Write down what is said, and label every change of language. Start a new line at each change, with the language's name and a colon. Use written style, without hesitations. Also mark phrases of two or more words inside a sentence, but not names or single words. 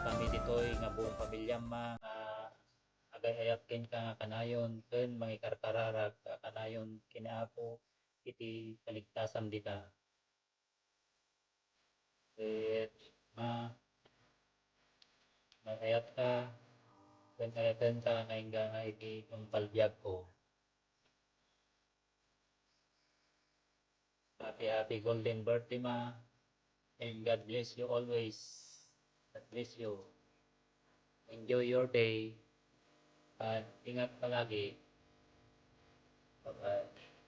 Iloko: kami ditoy nga buong pamilya agay-ayat ken ka nga kanayon ken mangikarkararag ka kanayon kinaako iti kaligtasan dita. Ma magayat ka ken ayatan ka nga nga iti palbiag ko.
English: Happy golden birthday ma. And God bless you always. God bless you. Enjoy your day.
Filipino: At ingat palagi.
English: Bye-bye.